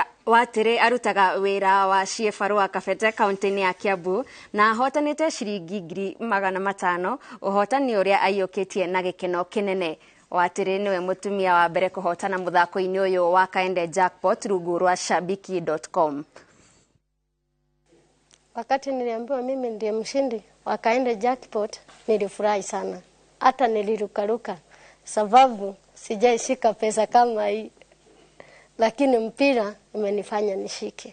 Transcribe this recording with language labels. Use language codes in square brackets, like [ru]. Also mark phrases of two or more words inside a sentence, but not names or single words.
[ki] Watiri arutaga wira wa CFR wa Kabete kaunti-ini ya Kiambu na ahotanite ciringi 500,000 uhotani uria aiyukitie na gikeno kinene. Watiri niwe mutumia wa mbere kuhotana muthako-ini uyu wa Kaende Jackpot rungu rwa shabiki.com. [sw] Wakati niliambiwa mimi ndiye mshindi wa Kaende Jackpot nilifurahi sana. Hata nilirukaruka sababu sijaishika pesa kama hii. Lakini mpira imenifanya nishike.